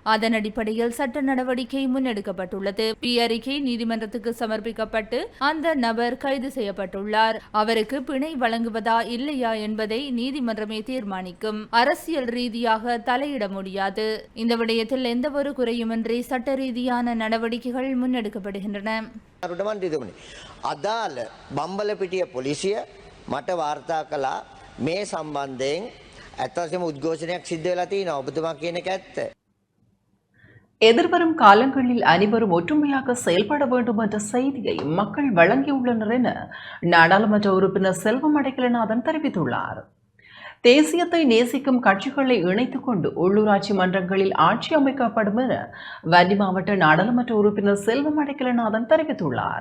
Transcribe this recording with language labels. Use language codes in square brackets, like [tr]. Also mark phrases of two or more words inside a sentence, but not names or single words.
[ta] அதன் அடிப்படையில் சட்ட நடவடிக்கை முன்னெடுக்கப்பட்டுள்ளது. அறிக்கை நீதிமன்றத்துக்கு சமர்ப்பிக்கப்பட்டு அந்த நபர் கைது செய்யப்பட்டுள்ளார். அவருக்கு பிணை வழங்குவதா இல்லையா என்பதை நீதிமன்றமே தீர்மானிக்கும். அரசியல் ரீதியாக தலையிட முடியாது. இந்த விடயத்தில் எந்த ஒரு குறையுமின்றி சட்ட ரீதியான நடவடிக்கைகள் முன்னெடுக்கப்படுகின்றன. [si] අදාළ බම්බලපිටිය පොලිසිය මට වාර්තා කළා මේ සම්බන්ධයෙන් ඇත්තටම උද්ඝෝෂණයක් සිද්ධ වෙලා තියෙනවා. ඔබතුමා කියන එක ඇත්ත. [ta] எதிர்வரும் காலங்களில் அனைவரும் ஒற்றுமையாக செயல்பட வேண்டும் என்ற செய்தியை மக்கள் வழங்கியுள்ளனர் என நாடாளுமன்ற உறுப்பினர் செல்வம் அடைக்கலநாதன் தெரிவித்துள்ளார். தேசியத்தை நேசிக்கும் கட்சிகளை இணைத்துக் கொண்டு உள்ளூராட்சி மன்றங்களில் ஆட்சி அமைக்கப்படும் என வன்னி மாவட்ட நாடாளுமன்ற உறுப்பினர் செல்வம் அடைக்கலநாதன் தெரிவித்துள்ளார்.